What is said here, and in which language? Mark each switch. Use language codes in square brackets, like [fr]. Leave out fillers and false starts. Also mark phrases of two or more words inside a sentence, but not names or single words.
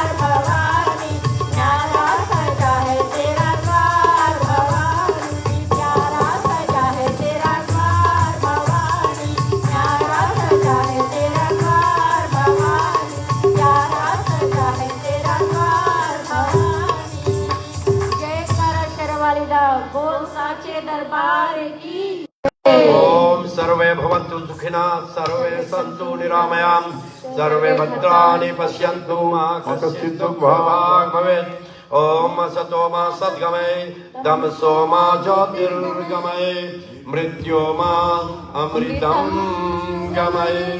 [hi] भवानी प्यारा सजा है तेरा द्वार, भवानी प्यारा सजा है तेरा द्वार। भवानी प्यारा सजा है तेरा द्वार, भवानी प्यारा सजा है तेरा द्वार। भवानी जय करा [pa] ਸ਼ੇਰਵਾਲੀ ਦਾ [hi] बोल साचे दरबार की। [sa] ओम सर्वे भवन्तु सुखिनः, सर्वे सन्तु निरामयाः, सर्वे भद्राणि पश्यन्तु मा कश्चित् दुःखभाग् भवेत्। ओम असतो मा सद्गमय, तमसो मा ज्योतिर्गमय, मृत्यो मा अमृतं गमय।